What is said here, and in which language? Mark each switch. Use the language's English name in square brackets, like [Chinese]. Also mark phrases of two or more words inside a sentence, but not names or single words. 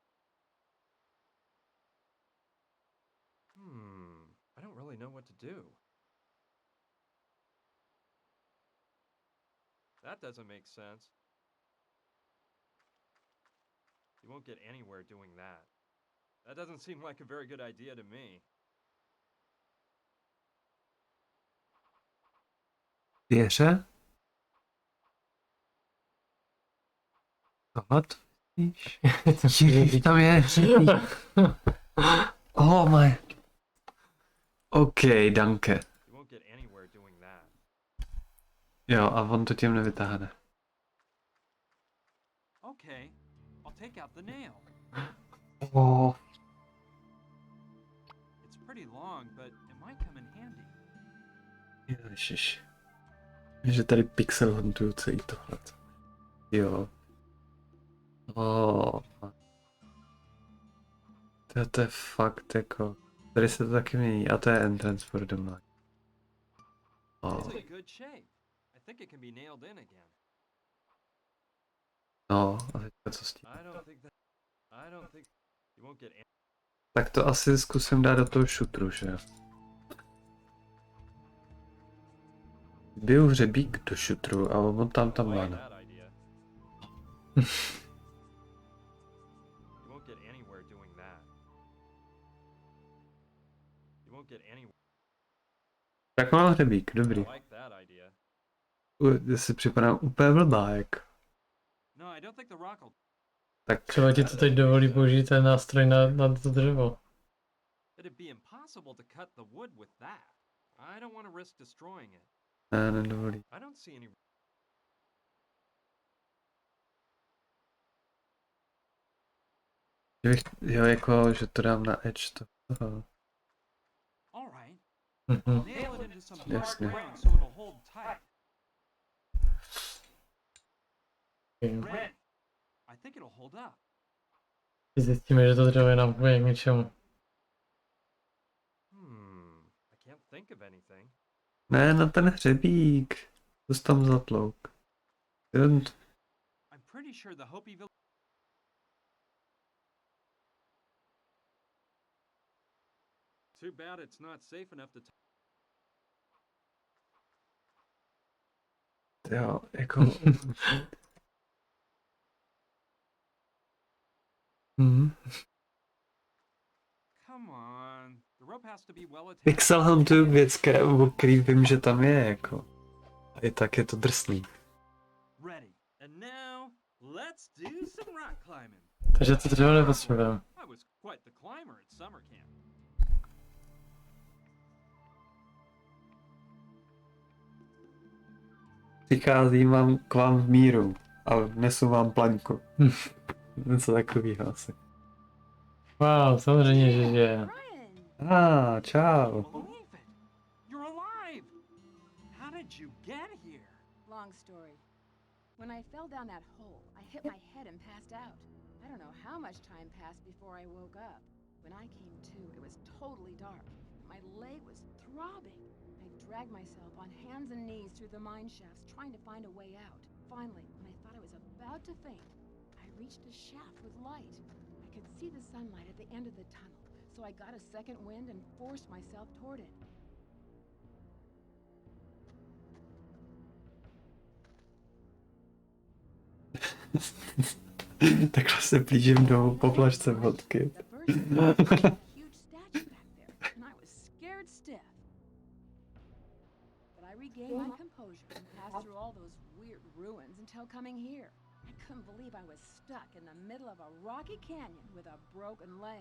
[English] I don't really know what to do. That doesn't make sense. You won't get anywhere doing that. That doesn't seem like a very good idea to me. [Czech] Věře? Tohle to vidíš? Ježiš, tam je. [English] Oh my. [Czech] OK, danke. [English] You won't get anywhere doing that. [Czech] Jo, a on to tím nevytáhne. [English] Okay, I'll take out the nail. Oh. It's pretty long, but it might come in handy. [Czech] Ježiš. Že tady pixel huntuju celý tohle. Jo. Oh. To je fakt jako... Tady se to taky mění a to je [English] entrance for the mind. It's Oh. in good shape. I think it can be nailed in again. [Czech] No, a teďka co s tím? [English] I don't think you won't get any. [Czech] Tak to asi zkusím dát do toho šutru, že jo? Byl hřebík do šutru a on tam [English] I like [Czech] má. [English] that idea. You won't get anywhere doing that. You won't get anywhere. [Czech] Tak mám hřebík, [English] I [Czech] dobrý. [English] like that idea. [Czech] Já si připadám úplně blbá, jak. No, [English] I don't think the rock will. [Czech] Tak Třeba ti to teď dovolí použít ten nástroj na to dřevo. [English] It'd be impossible to cut the wood with that. I don't want to risk destroying it. [Czech] ne, nedovolí. [English] I don't see any. [Czech] Jo, jako, že to dám na edge to. Aha. [English] All right. Mhm. Nail it into some Yes, hard [Czech] no. [English] ground so it'll hold tight. Okay. Ready. I think it'll hold up. [Czech] Zjistíme, že to dřevo je nám k něčemu. [English] I can't think of anything. [Czech] Ne, na ten hřebík. To jsi tam zatlouk. [English] I'm pretty sure the Hopi village. Too bad it's not safe enough to. [Czech] Jo, jako... Mhm. [English] Come on. The rope has to be well attached. [Czech] Pixel Hunt je věc, o který vím, že tam je, jako. A i tak je to drsný. [English] Ready. And now, let's do some rock climbing. [Czech] Takže to dřevo nepotřebujeme. [English] I was quite the climber at summer camp. [Czech] Přicházím vám k vám v míru a nesu vám plaňku. Něco takového asi. Wow, samozřejmě, že je. Brian! Čau. [English] Believe it. You're alive. How did you get here? Long story. When I fell down that hole, I hit my head and passed out. I don't know how much time passed before I woke up. When I came to, it was totally dark. My leg was throbbing. I dragged myself on hands and knees through the mine shafts, trying to find a way out. Finally, when I thought I was about to faint, I reached a shaft with light. I could see the sunlight at the end of the tunnel, so I got a second wind and forced myself toward it. [Czech] Takhle se blížím do poplašce vodky. [English] The first thing I saw was a huge statue back there, and I was scared stiff. But I regained my composure and passed through all those weird ruins until coming here. I couldn't believe I was stuck in the middle of a rocky canyon with a broken leg.